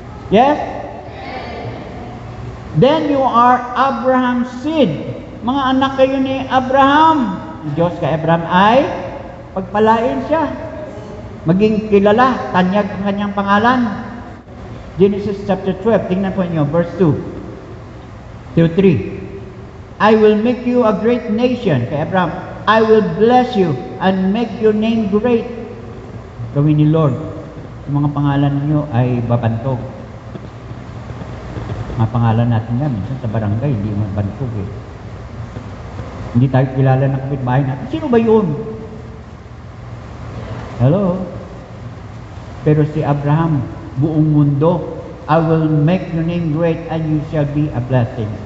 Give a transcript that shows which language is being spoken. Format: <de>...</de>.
<en>Yes? Then you are Abraham's seed.</en> <tl>mga anak kayo ni Abraham. Ang Diyos kay Abraham ay pagpalain siya. Maging kilala, tanyag ang kanyang pangalan. Genesis chapter 12, tingnan po niyo, verse 2 to 3.</tl> <en>I will make you a great nation, kay Abraham. I will bless you and make your name great.</en> <tl>Gawin ni Lord, yung mga pangalan niyo ay babantog. Mga pangalan natin yan, minsan sa barangay, hindi mabantog eh. Hindi tayo kilala ng kapitbahay natin. Sino ba yun? Hello? Pero si Abraham, buong mundo,</tl> <en>I will make your name great and you shall be a blessing.</en>